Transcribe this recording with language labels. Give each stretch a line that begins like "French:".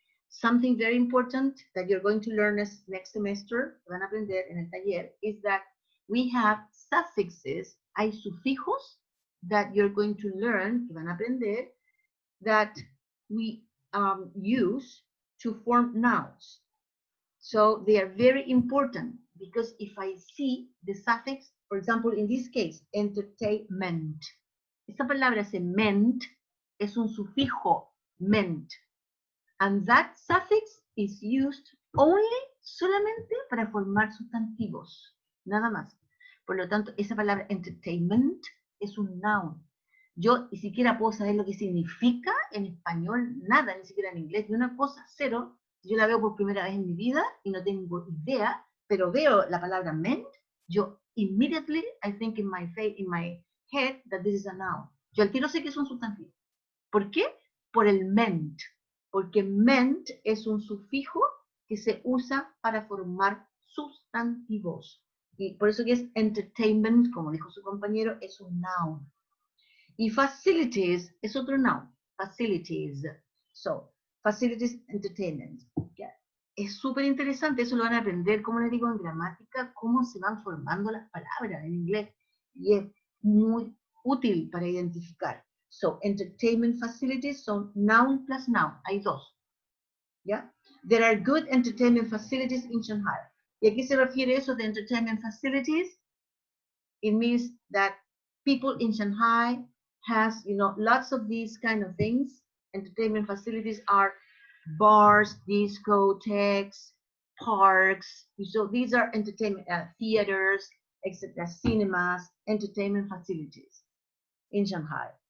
English: Something very important that you're going to learn next semester,
Spanish: van a aprender en el taller,
English: is that we have suffixes,
Spanish: hay sufijos
English: that you're going to learn,
Spanish: que van a aprender,
English: that we use to form nouns. So they are very important because if I see the suffix, for example, in this case, entertainment.
Spanish: Esta palabra se ment, es un sufijo, ment.
English: And that suffix is used only,
Spanish: solamente para formar sustantivos, nada más. Por lo tanto, esa palabra entertainment es un noun. Yo ni siquiera puedo saber lo que significa en español, nada, ni siquiera en inglés, de una cosa, cero. Yo la veo por primera vez en mi vida y no tengo idea, pero veo la palabra meant, yo
English: immediately I think in my head that this is a noun.
Spanish: Yo al tiro sé que es un sustantivo. ¿Por qué? Por el meant. Porque meant es un sufijo que se usa para formar sustantivos. Y por eso que es entertainment, como dijo su compañero, es un noun. Y facilities es otro noun. Facilities.
English: So, facilities, entertainment. Yeah.
Spanish: Es súper interesante, eso lo van a aprender, como les digo, en gramática, cómo se van formando las palabras en inglés. Y es muy útil para identificar.
English: So, entertainment facilities son noun plus noun.
Spanish: Hay dos. ¿Ya?
English: There are good entertainment facilities in Shanghai.
Spanish: ¿Y a qué se refiere eso de entertainment facilities?
English: It means that people in Shanghai has, lots of these kind of things. Entertainment facilities are bars, discotheques, parks. So these are entertainment theaters, etc., cinemas, entertainment facilities in Shanghai.